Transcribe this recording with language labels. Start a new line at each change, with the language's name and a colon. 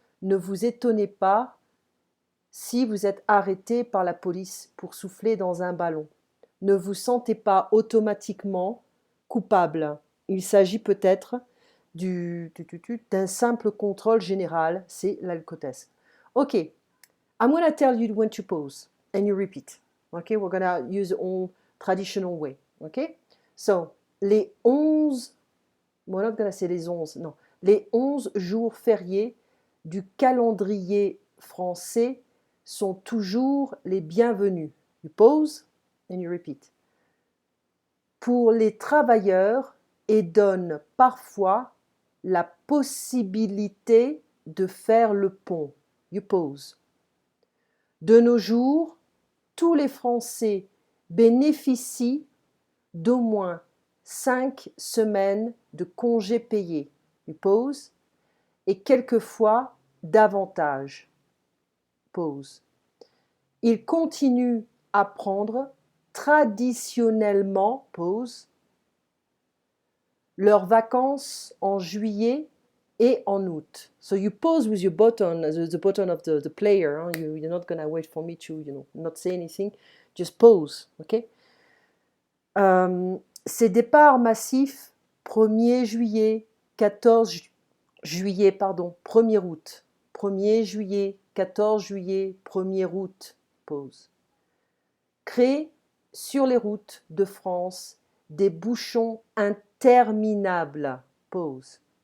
French: Ne vous étonnez pas si vous êtes arrêté par la police pour souffler dans un ballon. Ne vous sentez pas automatiquement coupable. Il s'agit peut-être d'un simple contrôle général, c'est l'alcotest.
English: Ok, I'm going to tell you when to pause and you repeat. Okay, we're going to use the old traditional way. Okay, so
French: les 11,
English: we're not going to say
French: les 11, non, les 11 jours fériés du calendrier français sont toujours les bienvenus.
English: You pause and you repeat.
French: Pour les travailleurs et donnent parfois la possibilité de faire le pont.
English: You pause.
French: De nos jours, tous les Français bénéficient d'au moins 5 semaines de congés payés,
English: you pause,
French: et quelquefois davantage, pause. Ils continuent à prendre traditionnellement, pause, leurs vacances en juillet et en août.
English: So you pause with your button, the button of the player. Huh? You're not going to wait for me to, not say anything. Just pause, okay?
French: Ces départs massifs, 1er juillet, 14 juillet, pardon, 1er août. 1er juillet, 14 juillet, 1er août, pause. Créent sur les routes de France des bouchons interminables, pause.